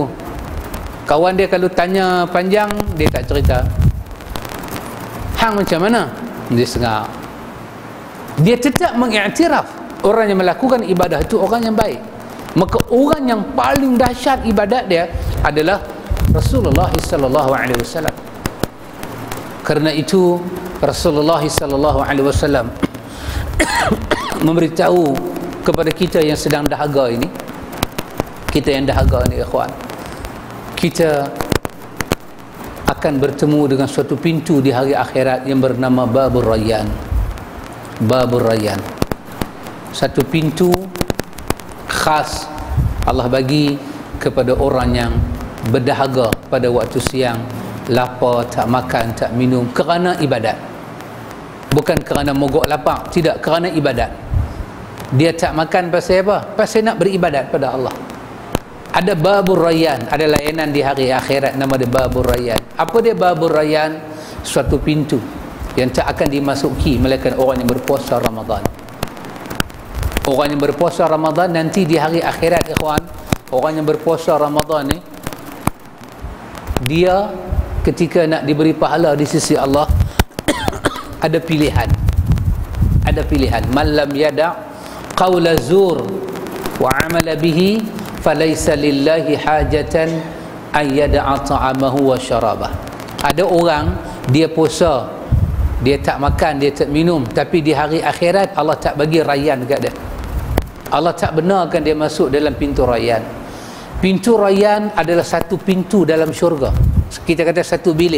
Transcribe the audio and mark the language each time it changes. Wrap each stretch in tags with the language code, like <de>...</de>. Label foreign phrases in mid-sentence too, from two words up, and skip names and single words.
<ms>Kawan dia kalau tanya panjang, dia tak cerita. Hang macam mana? Dia sengak. Dia tetap mengiktiraf orang yang melakukan ibadah itu orang yang baik. Maka orang yang paling dahsyat ibadat dia adalah Rasulullah</ms> <ar>صلى الله عليه وسلم.</ar> <ms>Karena itu Rasulullah</ms> <ar>صلى الله عليه وسلم</ar> <ms>memberitahu kepada kita yang sedang dahaga ini, kita yang dahaga ini ikhwan, kita akan bertemu dengan suatu pintu di hari akhirat yang bernama Babur Rayyan. Babur Rayyan, satu pintu khas Allah bagi kepada orang yang berdahaga pada waktu siang, lapar, tak makan, tak minum kerana ibadat. Bukan kerana mogok lapar, tidak, kerana ibadat. Dia tak makan pasal apa? Pasal nak beribadat pada Allah. Ada Babur Rayyan, ada layanan di hari akhirat nama dia Babur Rayyan. Apa dia Babur Rayyan? Suatu pintu yang tak akan dimasuki melainkan orang yang berpuasa Ramadan. Orang yang berpuasa Ramadan nanti di hari akhirat ikhwan, orang yang berpuasa Ramadan ni, dia ketika nak diberi pahala di sisi Allah ada pilihan. Ada pilihan.</ms> <ar>من لم يدع قول الزور وعمل به فليس لله حاجة أن يدع طعامه وشرابه.</ar> <ms>Ada orang dia puasa, dia tak makan, dia tak minum, tapi di hari akhirat Allah tak bagi rayyan dekat dia. Allah tak benarkan dia masuk dalam pintu rayyan. Pintu rayyan adalah satu pintu dalam syurga. Kita kata satu bilik.</ms>